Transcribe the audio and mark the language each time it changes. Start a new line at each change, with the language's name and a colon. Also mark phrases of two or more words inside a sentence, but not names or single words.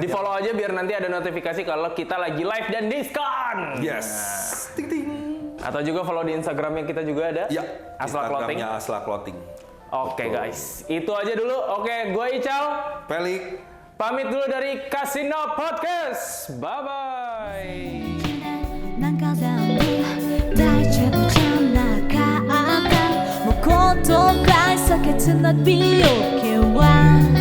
Indonesian: Di follow aja biar nanti ada notifikasi kalau kita lagi live dan diskon. Yes. Ting ting. Atau juga follow di Instagramnya kita juga ada. Ya. Aslak Clothing. Instagramnya Aslak Clothing. Betul. Guys, itu aja dulu. Oke, gue Ical. Pelik. Pamit dulu dari Casino Podcast.
English: Bye bye.
Japanese: なんか全部大丈夫じゃなかったもう言葉避けてな美容系は